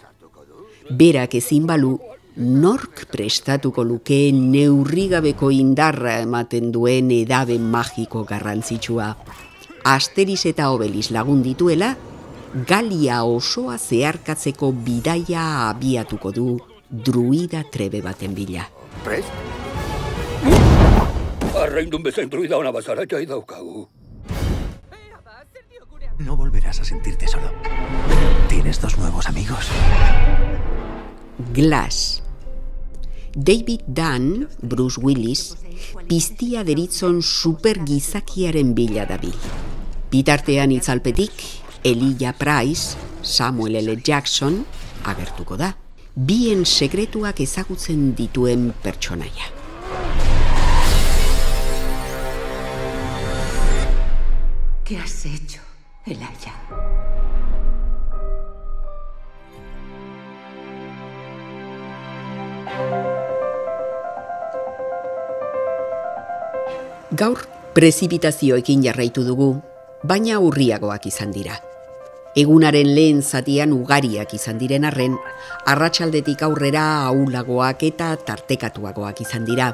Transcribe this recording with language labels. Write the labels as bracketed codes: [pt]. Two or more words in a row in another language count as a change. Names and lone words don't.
[eu] Berak ezin balu, nork prestatuko luke neurrigabeko indarra ematen duen edabe magiko garrantzitsua. Asterix eta Obelix lagun dituela, Galia osoa zeharkatzeko bidaia abiatuko du druida trebe baten bila. Prest? Arraindun bezain druida ona bazara jai daukagu. [es] No volverás a sentirte solo. Tienes 2 nuevos amigos. [eu] Glass. David Dunn, Bruce Willis, piztia deritzon supergizakiaren bila dabil. Bitartean itzalpetik, Elijah Price, Samuel L. Jackson agertuko da. Bien sekretuak ezagutzen dituen pertsonaia. [es] ¿Qué has hecho, Elijah? [eu] Gaur, prezipitazioekin jarraitu dugu, baina urriagoak izan dira. Egunaren lehen zatian ugariak izan diren arren, arratsaldetik aurrera ahulagoak eta tartekatuagoak izan dira.